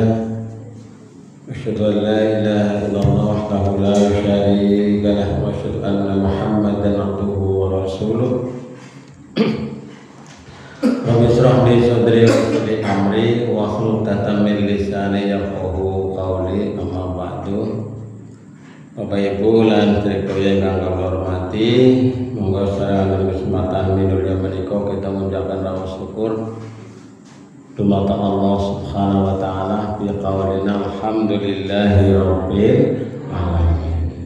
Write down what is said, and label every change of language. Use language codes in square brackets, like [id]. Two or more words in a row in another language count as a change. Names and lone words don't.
[ar] أشهد أن لا إله إلا الله وحده لا شريك له وأشهد أن محمدا عبده ورسوله. رب اشرح لي صدري ويسر لي أمري واحلل عقدة من لساني يفقهوا قولي. أما بعد. [jv] Bapak Ibu lan sedherek ingkang kula hormati, monggo sareng kesempatan minulya menika kita [id] mengucapkan rasa syukur [jv] dumateng [ar] الله سبحانه وتعالى بقولنا الحمد لله رب العالمين.